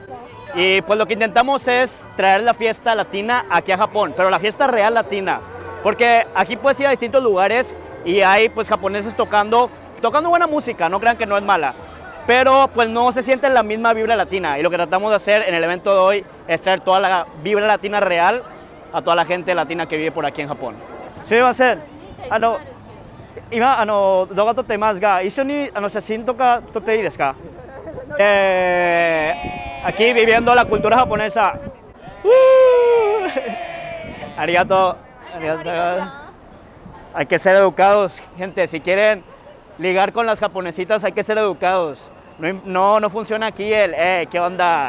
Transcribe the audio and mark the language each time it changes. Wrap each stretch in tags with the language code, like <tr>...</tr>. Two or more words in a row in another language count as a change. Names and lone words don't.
<es>Y pues lo que intentamos es traer la fiesta latina aquí a Japón, pero la fiesta real latina, porque aquí puedes ir a distintos lugares y hay pues japoneses tocando buena música, no crean que no es mala, pero pues no se siente la misma vibra latina y lo que tratamos de hacer en el evento de hoy es traer toda la vibra latina real a toda la gente latina que vive por aquí en Japón. Sí, va a ser.</es> <ja>今動画撮っていますが、一緒に写真とか撮っていいですか?</ja> <es>Aquí viviendo la cultura japonesa. Arigato. Hay que ser educados, gente. Si quieren ligar con las japonesitas, hay que ser educados. No funciona aquí el, ¿qué onda?</es>